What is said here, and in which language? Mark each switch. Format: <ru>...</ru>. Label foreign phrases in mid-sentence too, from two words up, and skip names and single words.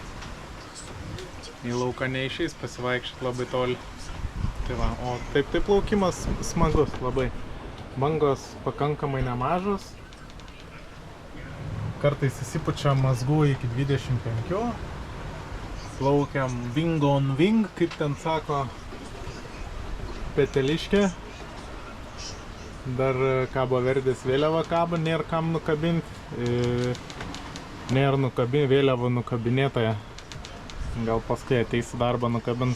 <lt>Į lauką neišeis pasivaikščioti labai toli. Tai va, o taip plaukimas smagus labai. Bangos pakankamai nemažos. Kartais įsipučia mazgų iki 25. Plaukiam</lt> <en>wing on wing,</en> <lt>kaip ten sako Peteliškė. Dar kabo Verdės vėliava kabo, nėra kam nukabinti. Nėra vėliavų nukabinėtoje. Gal paskui ateis į darbą nukabins.</lt>